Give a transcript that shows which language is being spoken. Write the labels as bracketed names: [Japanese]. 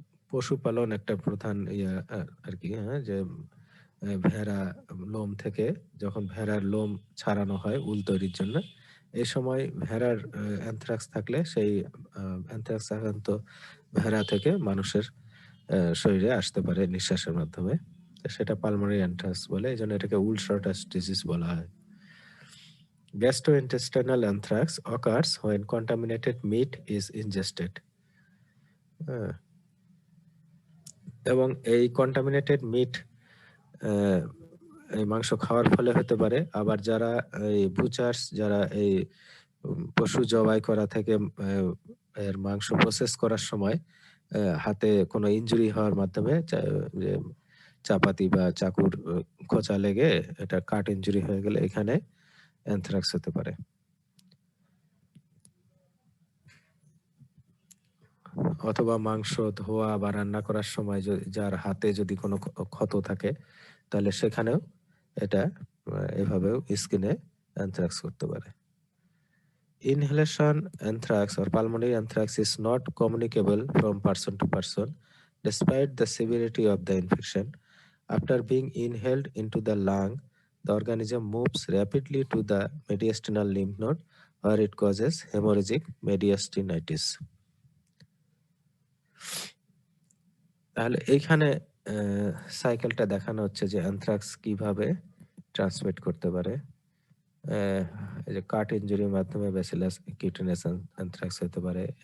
[Bangla] পশুপালন একটা প্রধান ইয়া আর কি, হ্যাঁ, যে ভেড়া লোম থেকে যখন ভেড়ার লোম ছাড়ানো হয় উল তৈরির জন্য, এই সময় ভেড়ার অ্যানথ্রাক্স থাকলে সেই অ্যানথ্রাক্স আক্রান্ত ভেড়া থেকে মানুষের শরীরে আসতে পারে নিঃশ্বাসের মাধ্যমে। সেটা পালমোনারি অ্যানথ্রাক্স বলে, এই জন্য এটাকে উল শর্টার্স ডিজিজ বলা হয়। [English] Gastrointestinal anthrax occurs when contaminated meat is ingested. [Bangla] এবং এই কন্টামিনেটেড মিট এই মাংস খাওয়ার ফলে হতে পারে। আবার যারা এই বুচার্স, যারা এই পশু জবাই করা থেকে এর মাংস প্রসেস করার সময় হাতে কোনো ইনজুরি হওয়ার মাধ্যমে চাপাতি বা চাকুর খোঁচা লেগে এটা কাট ইনজুরি হয়ে গেলে এখানে অ্যানথ্রাক্স হতে পারে। অথবা মাংস ধোয়া বা রান্না করার সময় যার হাতে যদি কোনো ক্ষত থাকে তাহলে সেখানেও এটা এভাবেও স্কিনে অ্যানথ্রাক্স করতে পারে। [English] Inhalation anthrax or pulmonary anthrax is not communicable from person to person despite the severity of the infection. After being inhaled into the lung, the organism moves rapidly to the mediastinal lymph node where it causes hemorrhagic mediastinitis. [Bangla] তাহলে এইখানে সাইকেলটা দেখানো হচ্ছে যে anthrax কিভাবে transmit করতে পারে। এই যে কাট ইনজুরির মাধ্যমে ব্যাসিলাস কিউটেনিয়াস অ্যানথ্রাক্স হতে পারে।